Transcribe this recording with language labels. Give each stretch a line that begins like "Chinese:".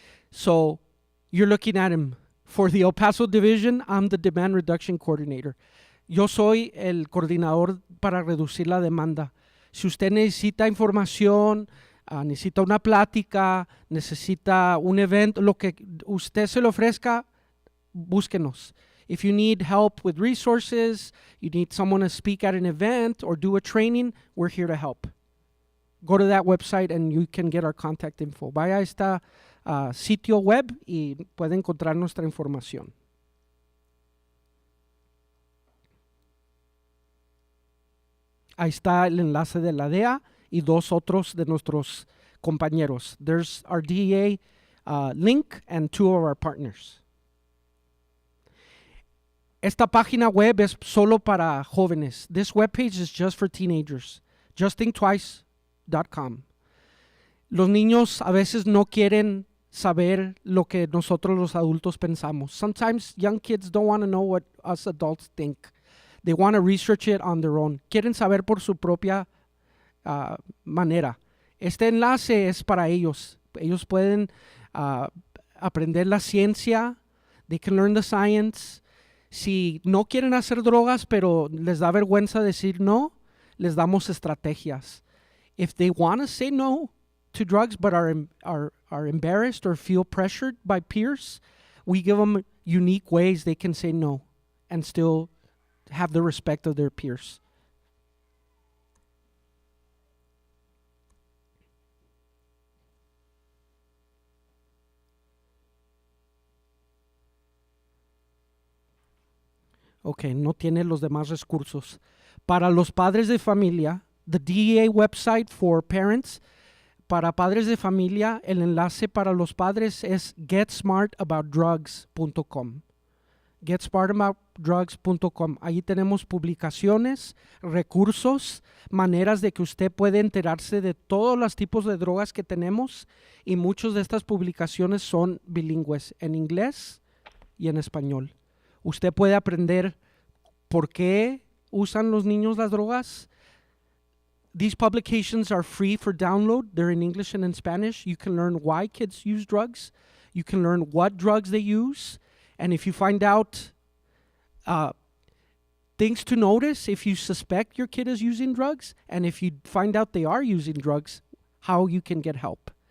English: So, you're looking at him. For the El Paso division, I'm the demand reduction coordinator.
Spanish: Yo soy el coordinador para reducir la demanda. Si usted necesita información, necesita una plática, necesita un evento, lo que usted se le ofrezca, búsquenos.
English: If you need help with resources, you need someone to speak at an event or do a training, we're here to help. Go to that website and you can get our contact info.
Spanish: Vaya a esta sitio web y puede encontrar nuestra información. Ahí está el enlace de la DEA y dos otros de nuestros compañeros.
English: There's our DEA link and two of our partners.
Spanish: Esta página web es solo para jóvenes.
English: This webpage is just for teenagers. justthinktwice.com.
Spanish: Los niños a veces no quieren saber lo que nosotros los adultos pensamos.
English: Sometimes young kids don't want to know what us adults think. They want to research it on their own.
Spanish: Quieren saber por su propia manera. Este enlace es para ellos. Ellos pueden aprender la ciencia.
English: They can learn the science.
Spanish: Si no quieren hacer drogas, pero les da vergüenza decir no, les damos estrategias.
English: If they want to say no to drugs but are embarrassed or feel pressured by peers, we give them unique ways they can say no and still have the respect of their peers.
Spanish: Ok, no tiene los demás recursos. Para los padres de familia,
English: the DEA website for parents,
Spanish: para padres de familia, el enlace para los padres es getsmartaboutdrugs.com. getsmartaboutdrugs.com. Ahí tenemos publicaciones, recursos, maneras de que usted puede enterarse de todos los tipos de drogas que tenemos y muchas de estas publicaciones son bilingües, en inglés y en español. Usted puede aprender por qué usan los niños las drogas.
English: These publications are free for download. They're in English and in Spanish. You can learn why kids use drugs. You can learn what drugs they use. And if you find out things to notice, if you suspect your kid is using drugs, and if you find out they are using drugs, how you can get help.